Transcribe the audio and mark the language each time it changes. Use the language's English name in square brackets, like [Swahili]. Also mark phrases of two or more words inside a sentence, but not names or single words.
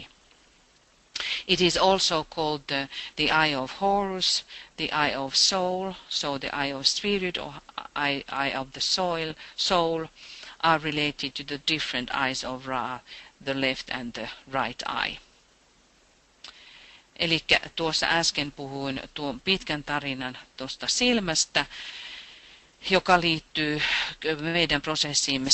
[English] It is also called the eye of Horus, the eye of soul, so the eye of spirit or eye of the soul are related to the different eyes of Ra, the left and the right eye. [Finnish] Eli tuossa äsken puhuin tuon pitkän tarinan tuosta silmästä, joka liittyy meidän prosessiimme